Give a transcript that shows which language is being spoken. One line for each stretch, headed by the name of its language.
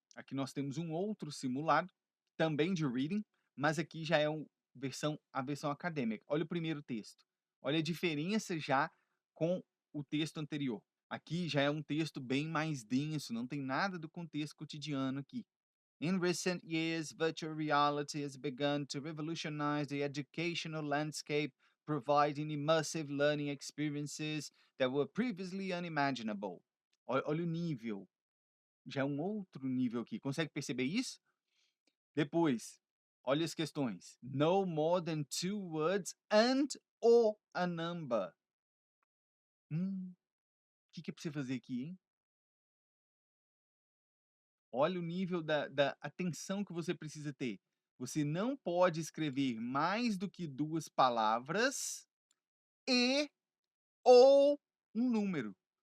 Portuguese: Aqui nós temos um outro simulado, também de reading, mas aqui já é a versão acadêmica. Olha o primeiro texto. Olha a diferença já com o texto anterior. Aqui já é um texto bem mais denso, não tem nada do contexto cotidiano aqui.
English: In recent years, virtual reality has begun to revolutionize the educational landscape, providing immersive learning experiences that were previously unimaginable.
Portuguese: Olha o nível, já é um outro nível aqui. Consegue perceber isso? Depois, olha as questões.
English: No more than two words and or a number.
Portuguese: O que é para você fazer aqui, hein? Olha o nível da atenção que você precisa ter. Você não pode escrever mais do que 2 palavras e ou um número.